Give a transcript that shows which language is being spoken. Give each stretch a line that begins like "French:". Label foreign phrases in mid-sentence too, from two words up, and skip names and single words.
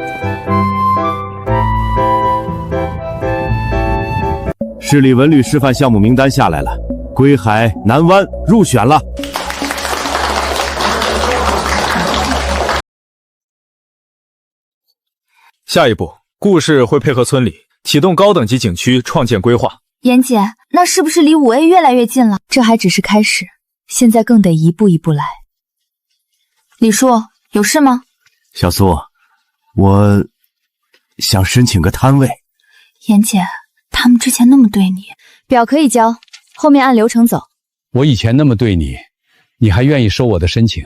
Chinese: 市里文旅示范项目名单下来了，归海南湾入选了。下一步，顾氏会配合村里启动高等级景区创建规划。妍姐，那是不是离5A 越来越近了？这还只是開始，現在更得一步一步來。李叔，有事嗎？小蘇，我想申請個攤位。妍姐，他們之前那麼對你，表可以交，後面按流程走。我以前那麼對你，你還願意收我的申請？